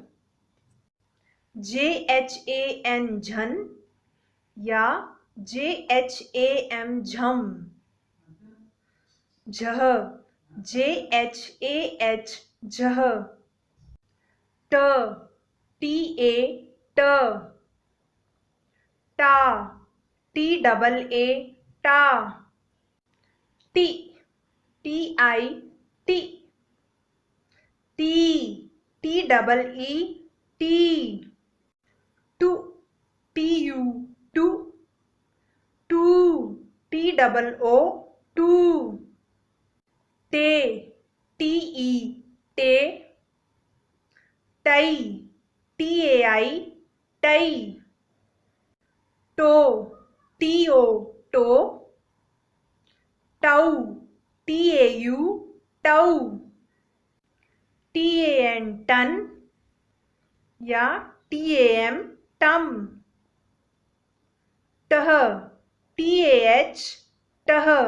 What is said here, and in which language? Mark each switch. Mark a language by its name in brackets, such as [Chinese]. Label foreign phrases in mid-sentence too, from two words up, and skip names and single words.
[Hindi] JHAN, झन या JHAM, झम। झह, JHAH, झह। ट, TA, ट। टा, TAA, टा। टी, TI, टी। टी, TEE, टी। टू, TU, टू। टू, TOO, टू। टे, TE, टे। टई, TAI, टई। टो, TO, टो। टौ, TAU, टौ। TAN, टन या TAM, टम। टह, TAH, टह।